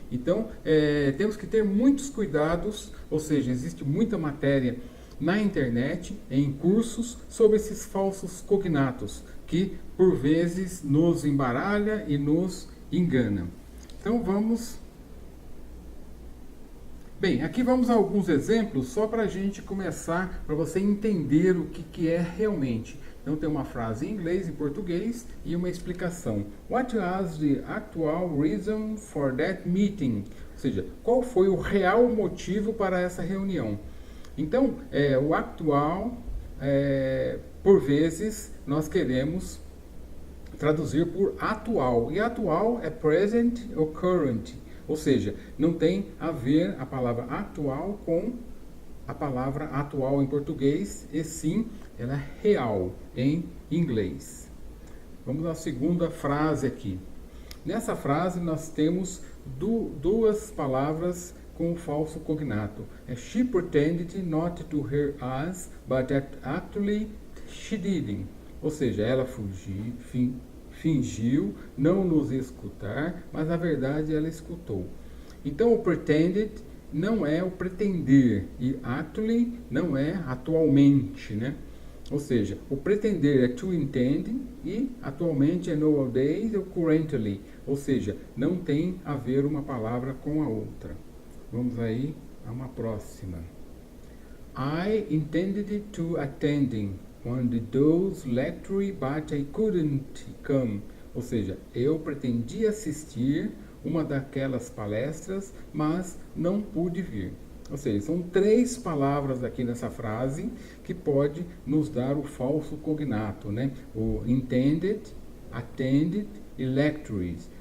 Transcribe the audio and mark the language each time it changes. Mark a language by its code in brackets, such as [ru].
[pt] Então, temos que ter muitos cuidados, ou seja, existe muita matéria na internet, em cursos, sobre esses falsos cognatos, que por vezes nos embaralha e nos engana. Então, vamos... Bem, aqui vamos a alguns exemplos só para a gente começar, para você entender o que é realmente. Então tem uma frase em inglês, em português e uma explicação. [en] What was the actual reason for that meeting? [pt] Ou seja, qual foi o real motivo para essa reunião? Então, o actual, por vezes, nós queremos traduzir por atual. E atual é present ou current. Ou seja, não tem a ver a palavra atual com a palavra atual em português, e sim ela é real em inglês. Vamos à segunda frase aqui. Nessa frase nós temos duas palavras com com cognato. [en] She pretended not to hear us, but actually she did. [pt] Ou seja, ela fingiu não nos escutar, mas na verdade ela escutou. Então o pretended não é o pretender e actually não é atualmente, Ou seja, o pretender é to intend e atualmente é nowadays ou currently, ou seja, não tem a ver uma palavra com a outra. Vamos aí a uma próxima. [en] I intended to attend one of those lectures, but I couldn't come. [pt] Ou seja, eu pretendia assistir uma daquelas palestras, mas não pude vir. Ou seja, são três palavras aqui nessa frase que pode nos dar o falso cognato, O intended, attended e lectures.